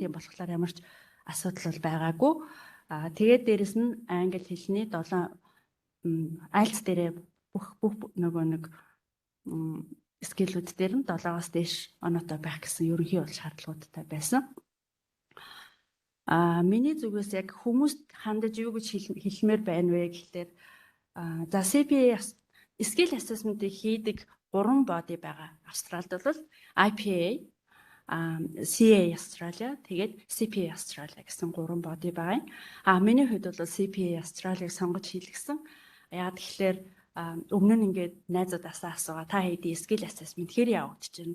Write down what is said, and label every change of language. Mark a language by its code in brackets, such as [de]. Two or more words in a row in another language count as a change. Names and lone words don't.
[mn] Тийм болохоор ямар ч асуудал бол байгаагүй. Тэгээд дээрэс нь англи хэлний 7 IELTS дээрээ бүх нөгөө нэг скиллүүд дээр нь 7-оос дээш оноотой байх гэсэн ерөнхий бол шаардлагуудтай байсан. Миний зүгээс яг хүмүүст хандаж юу гэж хэлмээр байна вэ гэхлээр за [en] CPA skill assessment-ийг [mn] хийдэг 3 body байгаа. Австралид бол IPA, CPA Australia, тэгээд CPA Australia гэсэн 3 body байгаа. Миний хувьд бол CPA Australia-г сонгож хийлгэсэн. Яагаад тэгэхээр өмнө нь ингээд найзуудаас асуугаа та хэдий [en] skill assessment [mn] хэр явагдаж байна?